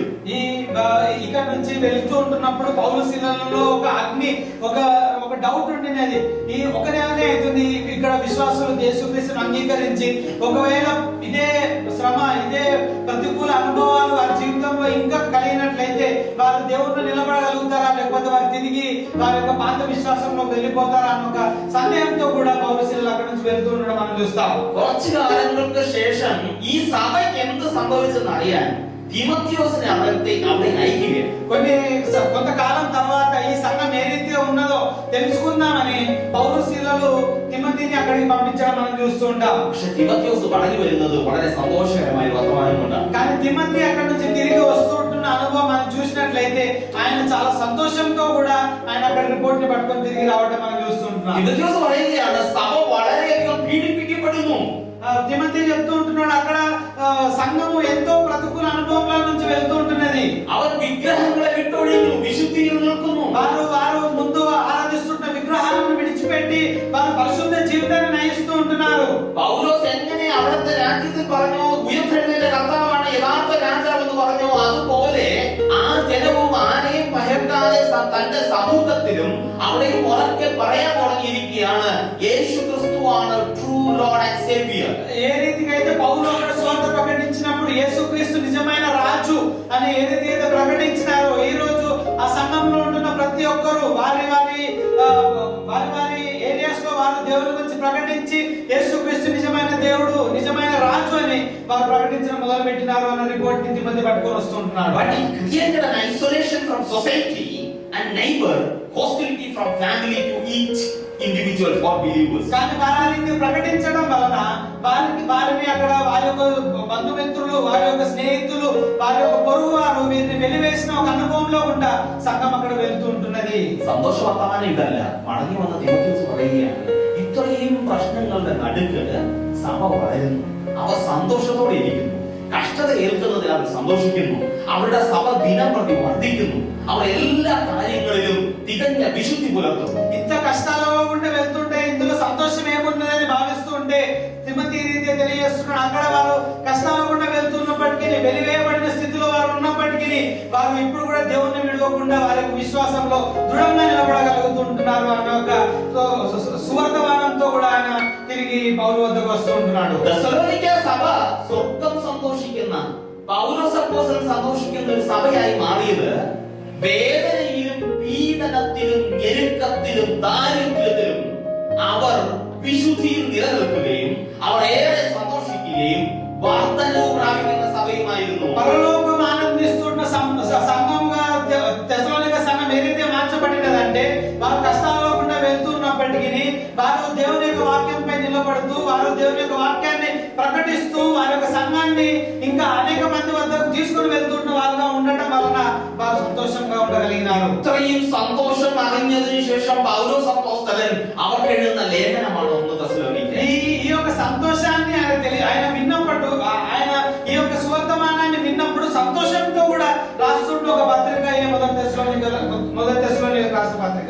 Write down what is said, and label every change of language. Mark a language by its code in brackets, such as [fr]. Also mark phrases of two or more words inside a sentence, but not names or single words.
[te] ఇక్కడ నుంచి వెళ్తూ ఉంటున్నప్పుడు పౌలు శీలలో ఒక అగ్ని ఒక డౌట్ ఉండినది. ఈ ఒక నెలనే అవుతుంది ఇక్కడ విశ్వాసులు యేసుక్రీస్తును అంగీకరించి ఒకవేళ ఇదే శ్రమ ఇదే ప్రతికూల అనుభవాలు వారి జీవితంలో ఇంకా కలిగినట్లయితే వారు దేవుడిని నిలబడగలుగుతారా, లేకపోతే వారు తిరిగి వారి యొక్క పాత విశ్వాసంలో వెళ్ళిపోతారా అన్న ఒక సందేహంతో కూడా పౌలు శీలలు అక్కడ నుంచి వెళ్తూ ఉండడం మనం చూస్తాం. [ml] കുറച്ചു കാലങ്ങൾക്ക് ശേഷം ഈ സഭയ്ക്ക് എന്ത് സംഭവിച്ചെന്ന് അറിയാൻ തിമോഥെയോസിനെ അവിടെ అయ్యిക്കുകയാണ്. [te] కొంతకాలం తర్వాత ఈ సంఘం ఏ రీతిగా ఉన్నదో తెలుసుకుందామని పౌలు శీలలు తిమోతిని అక్కడికి పంపించడం మనం చూస్తూ ఉంటాం. [ml] പക്ഷെ തിമോഥെയോസ് മടങ്ങി വരുന്നത് വളരെ സന്തോഷകരമായ വർത്തമാനമുണ്ട്. [te] కానీ తిమోతి అక్కడి నుంచి తిరిగి వస్తుంటున్న అనుభవం మనం చూసినట్లయితే ఆయన చాలా సంతోషంతో కూడా ఆయన అక్కడ రిపోర్ట్ ని పట్టుకొని తిరిగి రావడం మనం చూస్తుంటున్నాం. [ml] തിമോഥെയോസ് പറയുകയാണ് സഭ വളരെയധികം പീഡിപ്പിക്കപ്പെട്ടു ഭയപ്പെടുന്നു. [te] తిమోతి చెప్తూ ఉంటున్నాడు అక్కడ సంఘము ఎంతో ప్రతికూల అనుభవాల నుంచి వెళ్తూ ఉంటున్నది. [ml] അവർ വിഗ്രഹങ്ങളെ വിട്ടൊഴിഞ്ഞു, വിശുദ്ധിയിൽ നിൽക്കുന്നു. [te] వారు ముందు ఆరాధిస్తున్న విగ్రహాలను విడిచిపెట్టి వారు పరిశుద్ధ జీవితాన్ని నయిస్తూ ఉంటున్నారు. [ml] പൗലോസ് എങ്ങനെ അവിടുത്തെ രാജ്യത്തിൽ പറഞ്ഞു ഉയർത്തെഴുന്നേറ്റ കർത്താവാണ് യഥാർത്ഥ രാജാവ് എന്ന് പറഞ്ഞു, അതുപോലെ ആ ജനവും ആരെയും ഭയക്കാതെ തന്റെ സമൂഹത്തിലും അവിടെയും ഉറക്കെ പറയാൻ തുടങ്ങിയിരിക്കുകയാണ് യേശു ക്രിസ്തുവാണ് [en] true lord and saviour. [te] ఏ రీతిగా అయితే పౌలు అక్కడ స్వార్థ ప్రకటించినప్పుడు యేసుక్రీస్తు నిజమైన రాజు అని ఏ రీతి అయితే ప్రకటించినారో, ఈ రోజు ఆ సంఘంలో ఉంటున్న ప్రతి ఒక్కరు వారి ఏరియాస్ లో వారు దేవుని గురించి ప్రకటించి యేసుక్రీస్తు నిజమైన దేవుడు, నిజమైన రాజు అని వారు ప్రకటించడం మొదలు పెట్టినారు అన్న రిపోర్ట్ ని తిమోతి పట్టుకొని వస్తుంటున్నాడు. [en] But it created an isolation from society and neighbor, hostility from family to each individual for believers. [te] కానీ వారిని ప్రకటించడం వలన వారిని అక్కడ వారి యొక్క బంధుమిత్రులు, వారి యొక్క స్నేహితులు, వారి యొక్క పొరుగు వారు వీరిని వెలివేసిన ఒక అనుభవంలో గుండా సంఘం అక్కడ వెళ్తూ ఉంటున్నది. [ml] സന്തോഷ വർത്തമാനം ഇതല്ല. മടങ്ങി വന്ന തിമോത്തിയോസ് പറയുകയാണ്, ഇത്രയും പ്രശ്നങ്ങളുടെ നടുക്ക് സഭ വളരുന്നു, അവർ സന്തോഷത്തോടെ ഇരിക്കുന്നു, കഷ്ടത ഏൽക്കുന്നതിൽ അവർ സന്തോഷിക്കുന്നു, അവരുടെ സഭ ദിനം പ്രതി വർദ്ധിക്കുന്നു, അവർ എല്ലാ കാര്യങ്ങളിലും തികഞ്ഞ വിശുദ്ധി പുലർത്തുന്നു. [te] ఇంత కష్టాలలో ఉండి వెళ్తుంటే ఇందులో సంతోషం ఏమున్నదని భావిస్తూ ఉంటే తిమోతి రీతిగా తెలియజేస్తున్నాడు. అక్కడ వారు కష్టాల గుండా వెళ్తున్నప్పటికీ, వెలివేయబడిన స్థితిలో వారు ఉన్నప్పటికీ వారు ఇప్పుడు కూడా దేవుణ్ణి విడవకుండా వారి యొక్క విశ్వాసంలో దృఢంగా నిలబడగలుగుతుంటున్నారు అనే ఒక సువర్తమానంతో కూడా ఆయన తిరిగి పౌలు వద్దకు వస్తూ ఉంటున్నాడు. [ml] തെസ്സലോനിക്ക സഭ സ്വർഗം സന്തോഷിക്കുന്ന, പൗലോസ് അപ്പോസ്തലൻ സന്തോഷിക്കുന്ന ഒരു സഭയായി മാറിയത് വേദനയിലും പീഡനത്തിലും ഞെരുക്കത്തിലും ദാരിദ്ര്യത്തിലും അവർ വിശുദ്ധിയിൽ നിലനിൽക്കുകയും അവർ ഏറെ സന്തോഷിക്കുകയും വർദ്ധനവ് പ്രാപിക്കുന്ന സഭയുമായിരുന്നു. [te] పరలోకం ఆనందిస్తున్న సంఘముగా తెస్సలోనిక సంఘం ఏదైతే మార్చబడినదంటే వారు కష్టాల్లో గుండా వెళ్తున్నప్పటికీ వారు దేవుని యొక్క వాక్యంపై నిలబడుతూ, వారు దేవుని యొక్క వాక్యాన్ని ప్రకటిస్తూ వారి యొక్క సంఘాన్ని ఇంకా అనేక మంది వద్దకు తీసుకుని వెళ్తున్న వారుగా ఉండటం వలన వారు సంతోషంగా ఉండగలిగినారు. [ml] ഇത്രയും സന്തോഷം അറിഞ്ഞതിനു ശേഷം പൗലോസ് അപ്പോസ്തലൻ അവർക്ക് എഴുതുന്ന ലേഖനമാണ് 1 തെസ്സലോനിക്ക. [te] ఈ యొక్క సంతోషాన్ని ఆయన విన్నప్పుడు, ఆయన ఈ యొక్క సువర్తమానాన్ని విన్నప్పుడు సంతోషంతో కూడా రాస్తున్న ఒక పత్రిక మొదటి తెస్సలోనిక రాసిన పత్రిక.